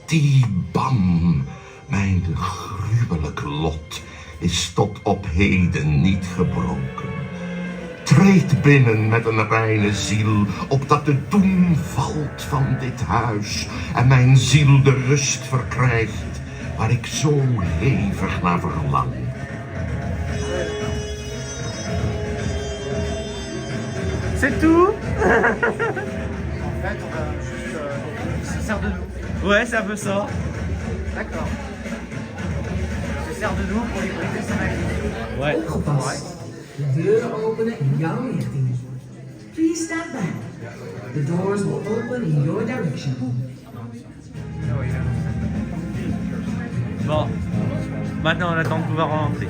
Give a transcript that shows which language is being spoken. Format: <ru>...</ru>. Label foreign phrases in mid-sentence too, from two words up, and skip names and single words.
<nl>Die bam, mijn gruwelijk lot, is tot op heden niet gebroken. Treed binnen met een reine ziel, opdat de doem valt van dit huis en mijn ziel de rust verkrijgt waar ik zo hevig naar verlang.</nl> <fr>C'est tout. En fait, on va juste se sert de nous. Ouais, c'est un peu ça. D'accord. Se sert de nous pour les briser son activité. Ouais.</fr> <nl>Opgepast. De deuren openen in jouw richting.</nl> <en>Please stand back. The doors will open in your direction.</en> <fr>Bon. Maintenant, on attend de pouvoir rentrer.</fr>